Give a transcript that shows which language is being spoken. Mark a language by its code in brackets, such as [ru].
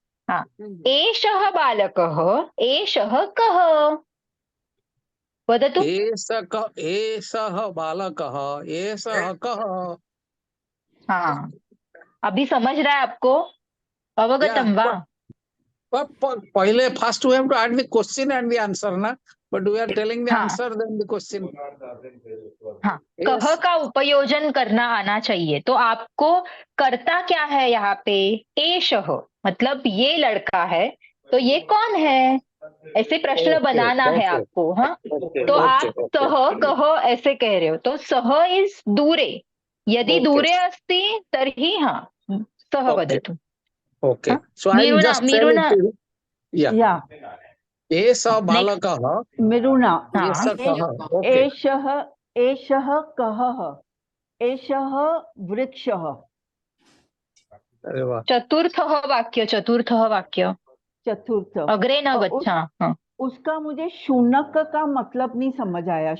[sa] हाँ, एषः बालकः, एषः कः वदतु। एषः बालकः। एषः कः? [hi] हाँ अभी समझ रहा है आपको, [sa] अवगतम वा? [en] पहले first we have to add the question and the answer ना, but we are telling the हाँ answer then the question. [hi] हाँ, कह का उपयोजन करना आना चाहिए। तो आपको करता क्या है यहाँ पे? एषः मतलब ये लड़का है, तो ये कौन है? ऐसे प्रश्न बनाना है आपको। हाँ तो आप सः कः ऐसे कह रहे हो, तो सः इज दूरे, [sa] यदि दूरे अस्ति तर्हि हाँ सः वदतु। [en] okay so I will just tell मीरुना it to या Yeah, [sa] एषः बालकः। [en] Miruna. [sa] एषः कः? [en] okay [sa] एषः एषः कः? एषः वृक्षः। [hi] अरे वाह। [sa] चतुर्थः वाक्य, चतुर्थः वाक्य चतुर्थ। अग्रे न गच्छा। हाँ [hi] उसका मुझे शुनक का मतलब नहीं समझ आया।